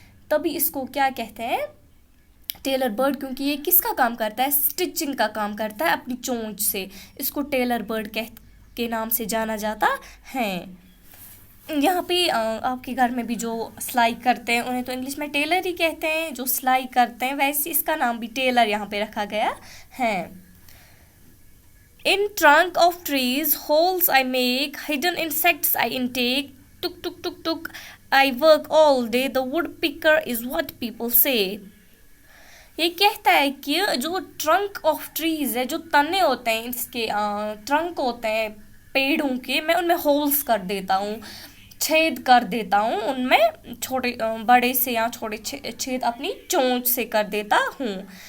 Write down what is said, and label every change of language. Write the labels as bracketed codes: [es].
[ur] تبھی اس کو کیا کہتے ہیں؟ ٹیلر برڈ, کیونکہ یہ کس کا کام کرتا ہے؟ اسٹچنگ کا کام کرتا ہے اپنی چونچ سے. اس کو ٹیلر برڈ کے نام سے جانا جاتا ہے. یہاں پہ آپ کے گھر میں بھی جو سلائی کرتے ہیں انہیں تو انگلش میں ٹیلر ہی کہتے ہیں, جو سلائی کرتے ہیں, ویسے اس کا نام بھی ٹیلر یہاں پہ رکھا گیا ہے. [en] In trunk of trees, holes I make, hidden insects I intake, tuk tuk tuk tuk, I work all day, the woodpecker is what people say. [ur] یہ کہتا ہے کہ جو ٹرنک آف ٹریز ہے, جو تنے ہوتے ہیں, اس کے ٹرنک ہوتے ہیں پیڑوں کے, میں ان میں ہولس کر دیتا ہوں, چھید کر دیتا ہوں ان میں, چھوٹے بڑے سے یا چھوٹے چھید اپنی چونچ سے کر دیتا ہوں.